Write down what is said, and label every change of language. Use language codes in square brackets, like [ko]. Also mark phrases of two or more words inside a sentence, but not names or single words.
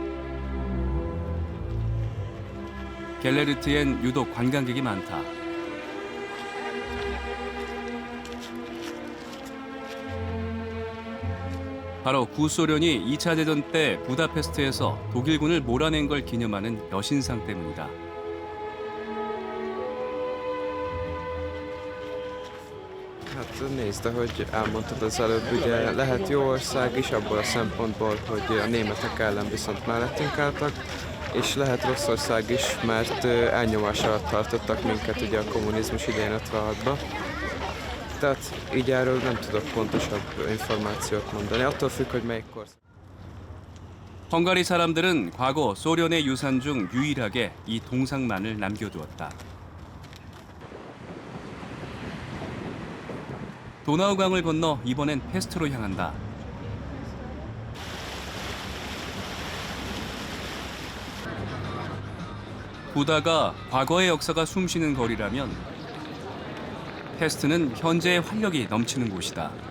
[ko] 갤레르트엔 유독 관광객이 많다. 바로 구소련이 2차 대전 때 부다페스트에서 독일군을 몰아낸 걸 기념하는 여신상 때문이다. [hu] Hát nézd, ahogy elmondtad az előbb, ugye lehet jó ország is abból a szempontból, hogy a németek ellen viszont mellettünk álltak, és lehet rossz ország is, mert elnyomás alatt tartottak minket ugye a kommunizmus idején 56-ban. Tehát így erről nem tudok pontosabb információt mondani, attól függ, hogy melyik korszak. [ko] 헝가리 사람들은 과거 소련의 유산 중 유일하게 이 동상만을 남겨두었다. 도나우강을 건너 이번엔 페스트로 향한다. 부다가 과거의 역사가 숨쉬는 거리라면 페스트는 현재의 활력이 넘치는 곳이다.